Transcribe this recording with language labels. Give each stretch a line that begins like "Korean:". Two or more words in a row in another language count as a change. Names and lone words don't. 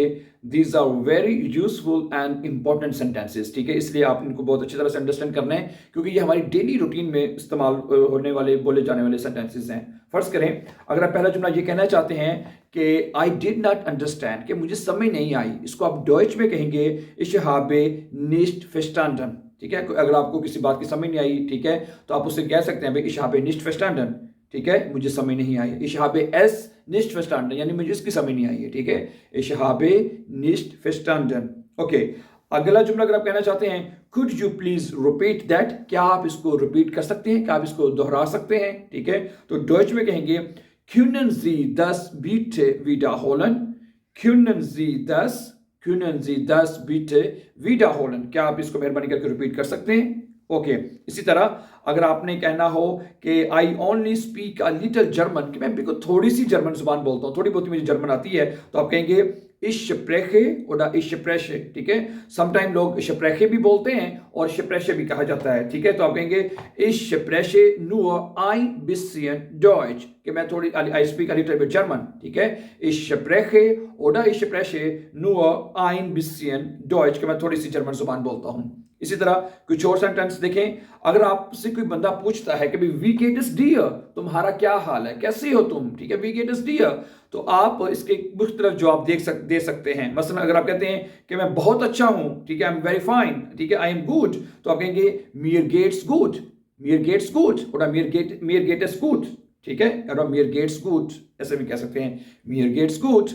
English: these are very useful and important sentences,
Urdu: ٹھیک ہے? اس لیے آپ ان کو بہت اچھی طرح سے انڈرسٹینڈ کرنا ہے کیونکہ یہ ہماری
English: daily routine
Urdu: میں استعمال ہونے والے، بولے جانے والے سینٹینسز ہیں. فرض کریں، اگر آپ پہلا جملہ یہ کہنا چاہتے ہیں کہ
English: I did not understand,
Urdu: کہ مجھے سمجھ نہیں آئی، اس کو آپ ڈوئچ میں کہیں گے
German: ich habe nicht verstanden,
Urdu: ٹھیک ہے? اگر آپ کو کسی بات کی سمجھ نہیں آئی، ٹھیک ہے، تو آپ اس سے کہہ سکتے ہیں بھائی
German: ich habe nicht verstanden,
Urdu: ٹھیک ہے، مجھے سمجھ نہیں آئی.
German: ich habe es nicht verstanden,
Urdu: یعنی مجھے اس کی سمجھ نہیں آئی ہے، ٹھیک ہے?
German: ich habe nicht verstanden।
Urdu: اوکے، اگلا جملہ اگر آپ کہنا چاہتے ہیں
English: could you please repeat that,
Urdu: کیا آپ اس کو ریپیٹ کر سکتے ہیں، کیا آپ اس کو دہرا سکتے ہیں، ٹھیک ہے? تو ڈوئچ میں کہیں گے
German: können Sie das bitte wiederholen, können Sie das, können Sie das bitte wiederholen,
Urdu: کیا آپ اس کو مہربانی کر کے ریپیٹ کر سکتے ہیں? اوکے، اسی طرح اگر آپ نے کہنا ہو کہ
English: I only speak a little German,
Urdu: کہ میں بالکل تھوڑی سی جرمن زبان بولتا ہوں، تھوڑی بہت مجھے جرمن آتی ہے، تو آپ کہیں گے
German: ich spreche oder ich spreche,
Urdu: ٹھیک ہے? سم ٹائم لوگ spreche بھی بولتے ہیں اور spreche بھی کہا جاتا ہے، ٹھیک ہے? تو آپ کہیں گے
German: ich spreche nur ein bisschen Deutsch,
Urdu: کہ میں تھوڑی
English: I speak a little bit German,
Urdu: ٹھیک ہے?
German: ich spreche oder ich spreche nur ein bisschen Deutsch,
Urdu: کہ میں تھوڑی سی جرمن زبان بولتا ہوں. اسی طرح کچھ اور سینٹینس دیکھیں، اگر آپ سے کوئی بندہ پوچھتا ہے کہ بھائی
German: wie geht's dir,
Urdu: تمہارا کیا حال ہے، کیسے ہو تم، ٹھیک ہے,
German: wie geht's dir,
Urdu: تو آپ اس کے مختلف جواب دے سکتے ہیں. مثلاً اگر آپ کہتے ہیں کہ میں بہت اچھا ہوں، ٹھیک ہے,
English: I am very fine,
Urdu: ٹھیک ہے,
English: I am good,
Urdu: تو آپ کہیں گے
German: mir geht's gut, mir geht's gut,
Urdu: اور
German: mir geht's gut,
Urdu: ٹھیک ہے، اور
German: mir geht's gut,
Urdu: ایسے بھی کہہ سکتے ہیں
German: mir geht's gut.